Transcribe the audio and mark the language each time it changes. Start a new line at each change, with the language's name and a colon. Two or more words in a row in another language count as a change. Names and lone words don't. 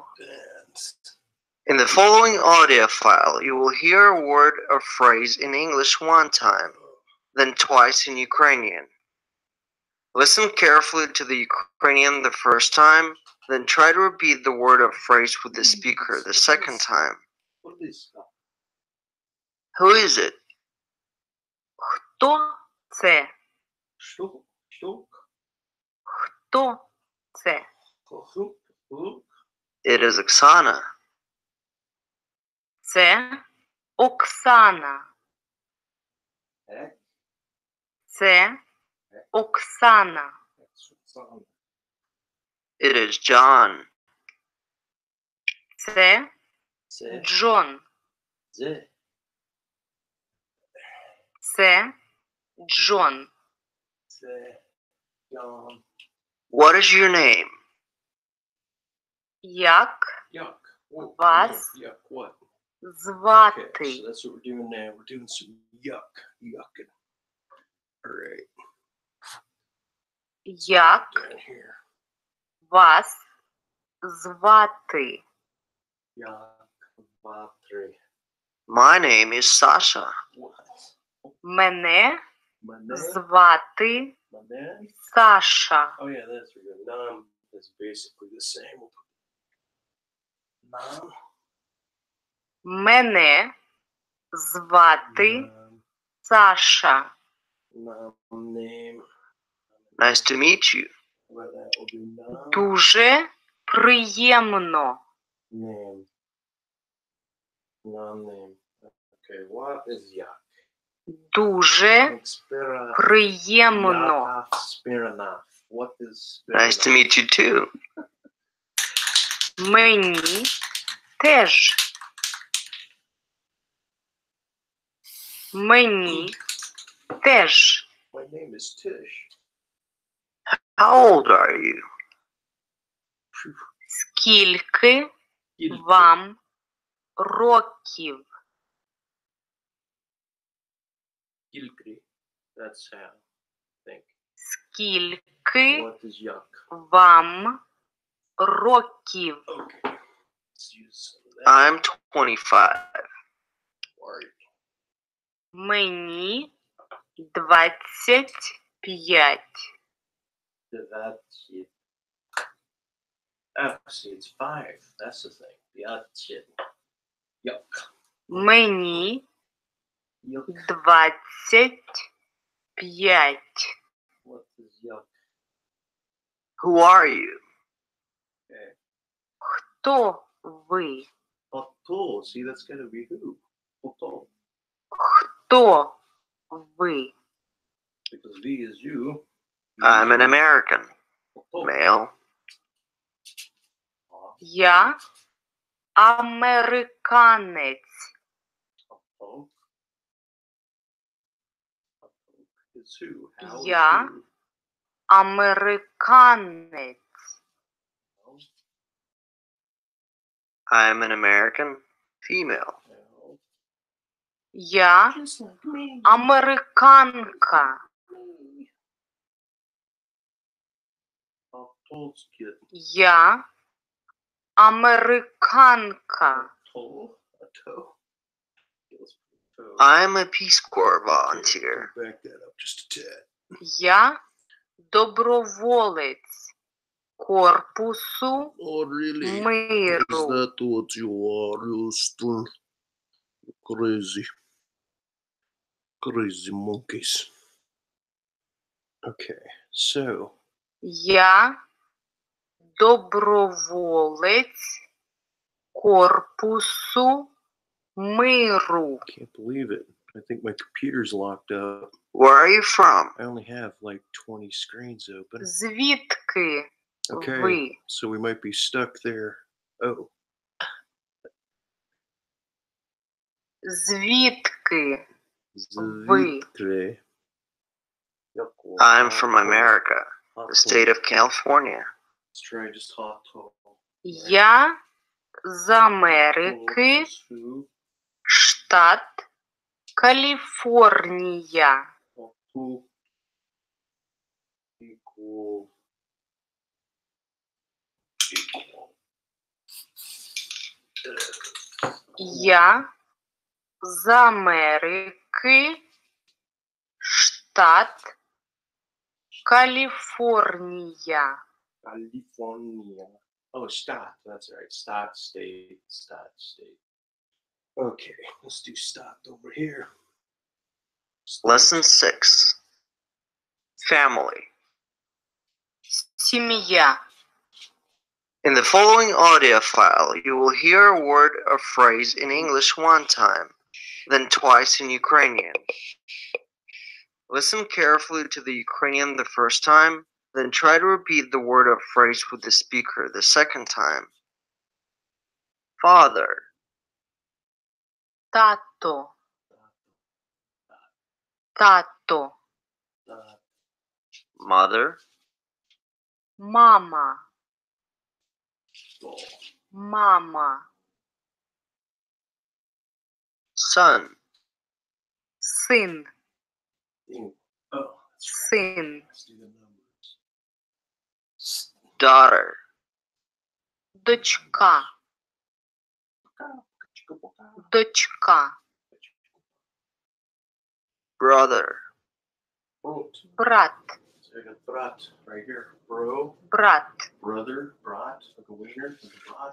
English: In the following audio file, you will hear a word or phrase in English one time, then twice in Ukrainian. Listen carefully to the Ukrainian the first time, then try to repeat the word or phrase with the speaker the second time. Who is it?
Ukrainian: Хто це? Хто це?
English: It is Oksana.
Ukrainian: Це Оксана. Це Оксана.
English: It is John.
Ukrainian: Це Джон. Це Джон.
English: What is your name?
Ukrainian: Як вас звати?
English: Okay, so that's what we're doing now. We're doing some yucking. All right.
Ukrainian: Як
English: Down here.
Ukrainian: вас звати?
English: My name is Sasha.
Ukrainian: Мене звати Саша.
English: Oh yeah, that's good. Nam is basically the same. Nam.
Ukrainian: Мене звати Саша.
English: Nam name. Nice to meet you. Well, that will be Nam.
Ukrainian: Дуже приємно.
English: Name. Nam name. Okay, what is yak?
Ukrainian: Дуже приємно.
English: What is Nice to meet you too.
Ukrainian: Мені теж. Мені теж.
English: My name is Tish. How old are you?
Ukrainian: Скільки вам років? Gilkri.
English: That's how I think.
Ukrainian: Скільки
English: What is yak?
Ukrainian: вам років?
English: Okay. Let's use some of that. I'm 25.
Ukrainian: Мені 25.
English: Oh, see, it's 5. That's the thing. Yuck.
Ukrainian: Мені
English: Yuck.
Ukrainian: 25.
English: What is yuck? Who are you? Okay.
Ukrainian: Хто ви?
English: Otto. See, that's gotta be who? Otto.
Ukrainian: Хто ви?
English: Because V is you. I'm an American. Male.
Ukrainian: Я американець. Я американець.
English: I'm an American. Female.
Ukrainian: Я американка. Я американка.
English: I'm a Peace Corps volunteer. Back that up just a tad.
Ukrainian: Я доброволець корпусу
English: Oh, really? Is
Ukrainian: миру.
English: that what you are, Houston? Crazy. Crazy monkeys. Okay, so.
Ukrainian: Я доброволець корпусу миру.
English: Can't believe it. I think my computer's locked up. Where are you from? I only have like 20 screens open.
Ukrainian: Звідки
English: Okay,
Ukrainian: ви?
English: so we might be stuck there. Oh.
Ukrainian: Звідки ви? Звідки?
English: I'm from America, the state of California. Let's try just hot talk.
Ukrainian: Я з Америки, штат Каліфорнія.
English: Equal.
Ukrainian: Я з Америки, штат Каліфорнія.
English: California. Oh, stat. That's right. Stat state. Stat state. Okay, let's do stat over here. Lesson 6. Family.
Ukrainian: Сім'я.
English: In the following audio file, you will hear a word or phrase in English one time, then twice in Ukrainian. Listen carefully to the Ukrainian the first time, then try to repeat the word or phrase with the speaker the second time. Father.
Ukrainian: Тато. Тато.
English: Mother.
Ukrainian: Мама. Мама.
English: Son.
Ukrainian: Син.
English: Oh,
Ukrainian: Син.
English: let's do the numbers. Daughter.
Ukrainian: Дочка. Дочка.
English: Brother.
Ukrainian: Брат.
English: So I got brat right here. Bro,
Ukrainian: Брат.
English: brother, brat, like a wiener, like a brat.